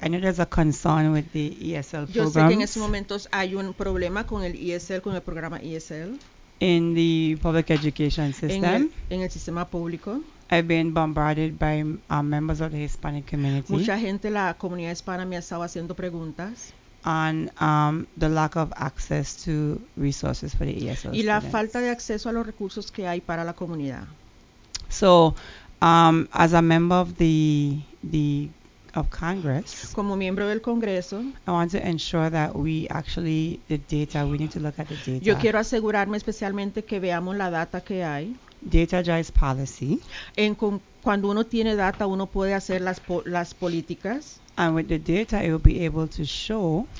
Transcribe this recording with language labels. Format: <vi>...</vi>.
<en>I know there's a concern with the ESL program.</en> <es>Yo sé que en estos momentos hay un problema con el ESL, con el programa ESL.</es> <en>In the public education system.</en> <es>En el sistema público.</es> <en>I've been bombarded by members of the Hispanic community.</en> <es>Mucha gente de la comunidad hispana me ha estado haciendo preguntas.</es> <en>On the lack of access to resources for the ESL students.</en> <es>Y la falta de acceso a los recursos que hay para la comunidad.</es> <en>So, as a member of the Congress,</en> <es>como miembro del Congreso,</es> <en>I want to ensure that we actually the data. We need to look at the data.</en> <es>Yo quiero asegurarme especialmente que veamos la data que hay.</es> <en>Data drives policy.</en> <es>Cuando uno tiene data, uno puede hacer las políticas.</es> <en>And with the data, it will be able to show.</en>